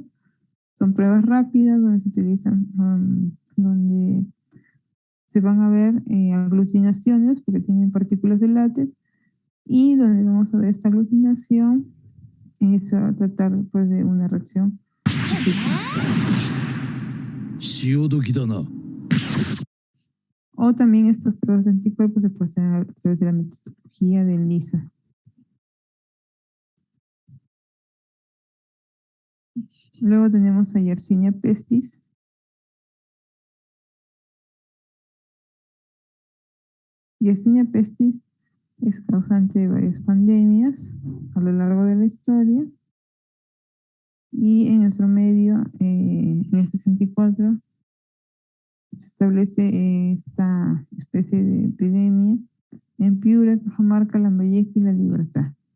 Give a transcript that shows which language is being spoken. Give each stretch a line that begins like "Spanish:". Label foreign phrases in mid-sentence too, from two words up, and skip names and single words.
Spanish: Son pruebas rápidas donde se utilizan, donde se van a ver aglutinaciones porque tienen partículas de látex y donde vamos a ver esta aglutinación se va a tratar pues de una reacción tóxica. O también estas pruebas de anticuerpos se pueden hacer a través de la metodología de ELISA. Luego tenemos a Yersinia pestis. Yersinia pestis es causante de varias pandemias a lo largo de la historia. Y en nuestro medio, en el 64, se establece esta especie de epidemia en Piura, Cajamarca, Lambayeque y La Libertad.